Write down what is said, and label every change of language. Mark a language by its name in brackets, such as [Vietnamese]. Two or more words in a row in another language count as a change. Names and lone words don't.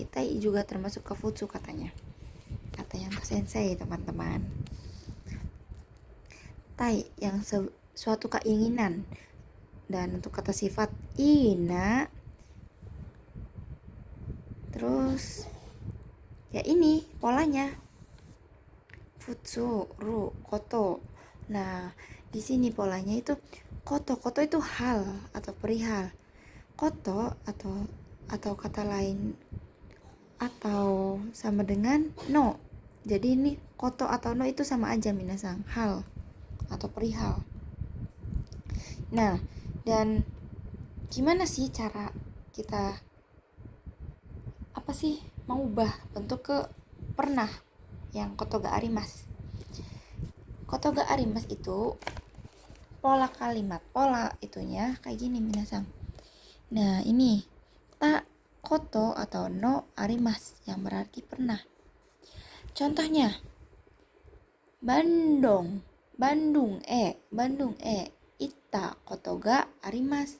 [Indonesian] Tai juga termasuk ke futsu katanya. Katanya untuk sensei, teman-teman. Tai yang suatu keinginan. Dan untuk kata sifat ina, terus ya ini polanya futsu, ru, koto. Nah, di sini polanya itu koto. Koto itu hal atau perihal. Koto atau kata lain atau sama dengan no. Jadi ini koto atau no itu sama aja minasang, hal atau perihal. Nah, dan gimana sih cara kita apa sih mengubah bentuk ke pernah yang [Japanese] ことがあります? ことがあります [Indonesian] itu pola kalimat, pola itunya kayak gini minasang. Nah, ini [Japanese] たこと [Indonesian] atau [Japanese] のあります [Indonesian] yang berarti pernah. Contohnya Bandung [Japanese] いたことがあります.